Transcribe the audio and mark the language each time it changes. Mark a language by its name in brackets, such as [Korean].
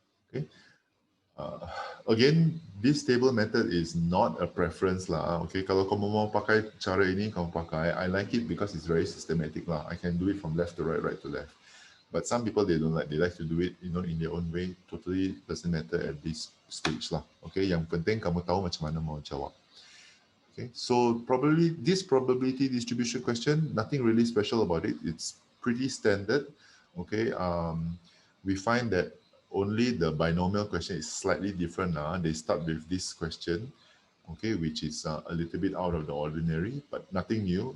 [English] Okay. Again, this table method is not a preference lah. [Malay] Okay, kalau kamu mau pakai cara ini, kamu pakai. [English] I like it because it's very systematic lah. I can do it from left to right, right to left. But some people they don't like. They like to do it, in their own way. Totally doesn't matter at this stage lah. [Malay] Okay, yang penting kamu tahu macam mana mau jawab. [English] Okay, so probably this probability distribution question, nothing really special about it. It's pretty standard. Okay, we find that only the binomial question is slightly different. They start with this question, okay, which is a little bit out of the ordinary, but nothing new.